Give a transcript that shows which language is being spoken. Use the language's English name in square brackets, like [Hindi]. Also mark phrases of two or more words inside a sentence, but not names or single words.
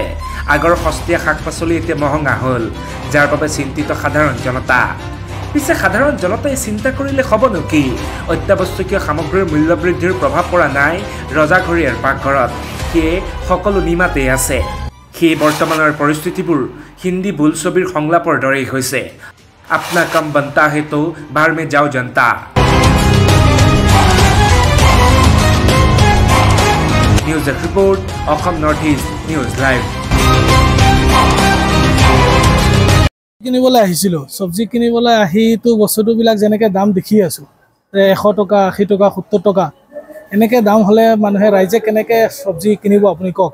[Assamese] আগৰ সস্তীয়া শাক পাচলি এতিয়া মহঙা হ'ল, যাৰ বাবে চিন্তিত সাধাৰণ জনতা। পিছে সাধাৰণ জনতাই চিন্তা কৰিলে হ'বনো কি? অত্যাৱশ্যকীয় সামগ্ৰীৰ মূল্য বৃদ্ধিৰ প্ৰভাৱ পৰা নাই ৰজাঘৰীয়াৰ পাকঘৰত, সেয়ে সকলো নিমাতেই আছে। সেয়ে বৰ্তমানৰ পৰিস্থিতিবোৰ হিন্দী বোলছবিৰ সংলাপৰ দৰেই হৈছে, [Hindi] अपना कम बनता है तो बाहर में जाओ जनता। [English] news report [Assamese] অসম নৰ্থ ইষ্ট নিউজ লাইভ। কিনিবলৈ আহিছিলোঁ, চব্জি কিনিবলৈ আহিতো বস্তুবিলাক যেনেকৈ দাম দেখি আছোঁ, 100 টকা 80 টকা 70 টকা এনেকৈ দাম হ'লে মানুহে ৰাইজে কেনেকৈ চব্জি কিনিব আপুনি কওক।